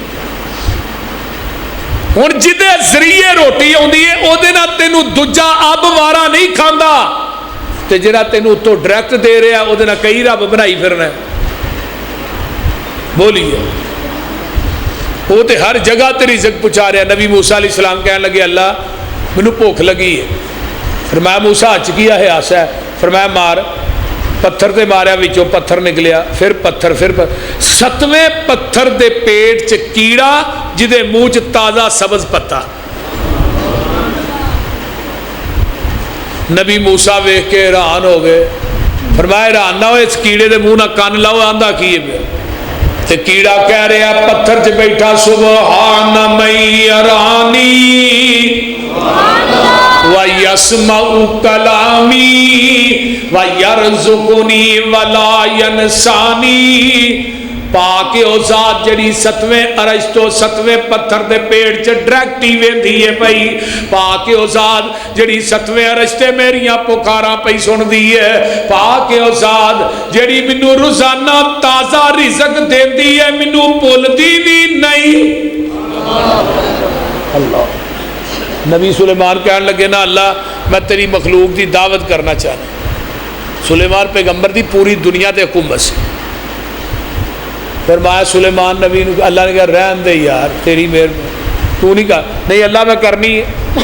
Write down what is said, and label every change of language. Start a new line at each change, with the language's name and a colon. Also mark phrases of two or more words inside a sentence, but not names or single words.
Punjabi: ہوں جدے ذریعے روٹی آتی ہے وہ تینوں دوجا اب وارا نہیں کھانا، تے جڑا تینوں اتوں ڈائریکٹ دے رہا وہ کئی رب بنائی پھرنا۔ بولیے، وہ تے ہر جگہ تے رزق پہنچا رہا۔ نبی موسیٰ
Arabic: علیہ السلام
Punjabi: کہنے لگے اللہ مینوں بھوک لگی ہے۔ فرمایا موسیٰ ہچ کیا ہے آسا ہے؟ فرمایا مار، پتھر تے ماریا، وچوں پتھر نکلیا، پھر پتھر، پھر ستویں پتھر دے پیٹ چ کیڑا جدے منہ چ تازہ سبز پتا۔ نبی موسیٰ ویکھ کے حیران ہو گئے۔ فرمایا حیران نہ ہو، اس کیڑے دے منہ نہ کان لاؤ، آندا کی ہے؟ تے کیڑا کہہ رہا پتھر چ بیٹھا
Arabic: سبحان من یرانی وَيَسْمَعُ كَلَامِي وَيَرْزُقُنِي وَلَا يَنْسَانِي۔
Punjabi: پاک او ذات جڑی ستویں عرش تو ستویں پتھر دے پیڑ چ ڈائریکٹ ہی ویندی ہے پئی، پاک او ذات جڑی ستویں عرش تے میریاں پکاراں پئی سندی ہے، پاک او ذات جڑی مینوں روزانہ تازہ رزق دیندی ہے، مینوں بھولدی بھی نہیں۔ اللہ نبی سلیمان کہنے لگے نا اللہ میں تیری مخلوق دی دعوت کرنا چاہتا۔ سلیمان پیغمبر دی پوری دنیا تے حکومت سے۔ فرمایا سلیمان نبی نے، اللہ نے کہا رہن دے یار تیری مہربانی، تو نہیں کہا نہیں اللہ میں کرنی ہے۔